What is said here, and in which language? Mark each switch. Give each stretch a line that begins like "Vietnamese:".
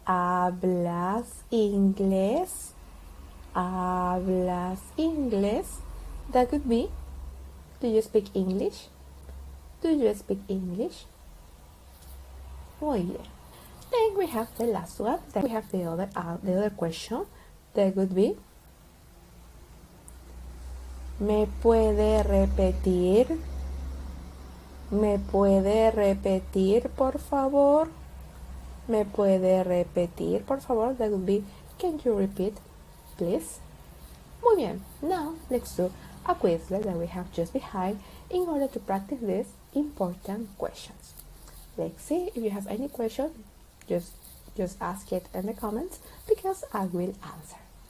Spanish: ¿Hablas inglés? ¿Hablas inglés?
English: That could be, do you speak English? Do you speak English?
Spanish: Muy bien.
English: Then we have the last one. Then we have the other question. That would be,
Spanish: ¿me puede repetir? ¿Me puede repetir, por favor? ¿Me puede repetir, por favor?
English: That would be, can you repeat, please?
Spanish: Muy bien.
English: Now, let's do a Quizlet that we have just behind in order to practice these important questions. Let's see if you have any question. Just ask it in the comments because I will answer.